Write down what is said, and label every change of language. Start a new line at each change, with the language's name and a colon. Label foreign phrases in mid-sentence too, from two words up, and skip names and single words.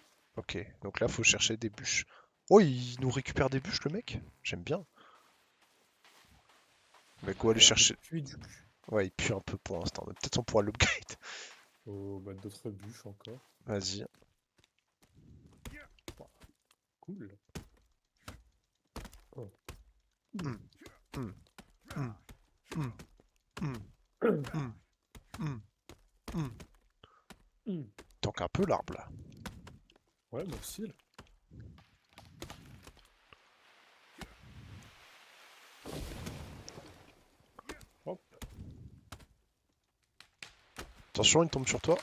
French: Ok, donc là, faut chercher des bûches. Oh, il nous récupère des bûches, le mec? J'aime bien. Mais go aller Elle a l'air de chercher. puer du cul. Ouais, il pue un peu pour l'instant, mais peut-être on pourra l'upgrade. Oh, bah, d'autres bûches encore. Vas-y. Cool. Oh. Hum, hum, hum, hum, hum, hum, hum, hum. Donc un peu l'arbre là. Ouais, moi aussi, là. Hop. Attention, il tombe sur toi.